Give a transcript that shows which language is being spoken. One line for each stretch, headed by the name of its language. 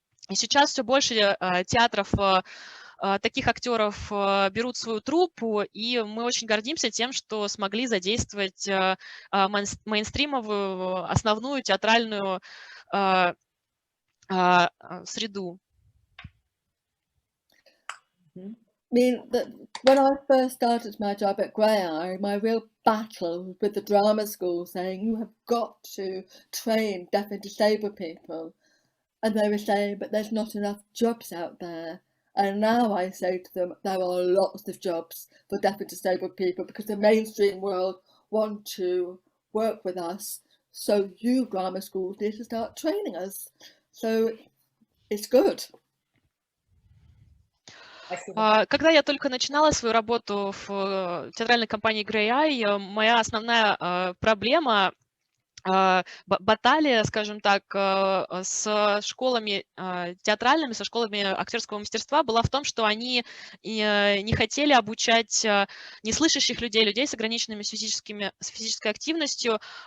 Russian: И сейчас все больше театров таких актеров берут свою труппу, и мы очень гордимся тем, что смогли задействовать мейнстримовую, основную театральную среду.
English: I mean, when I first started my job at Graeae, my real battle was with the drama school saying, you have got to train deaf and disabled people. And they were saying, but there's not enough jobs out there. And now I say to them, there are lots of jobs for deaf and disabled people because the mainstream world want to work with us. So you drama schools need to start training us. So it's good.
Russian: Когда я только начинала свою работу в театральной компании Graeae, моя основная проблема, баталия, скажем так, с школами театральными, со школами актерского мастерства была в том, что они не хотели обучать неслышащих людей, людей с ограниченными с физической активностью,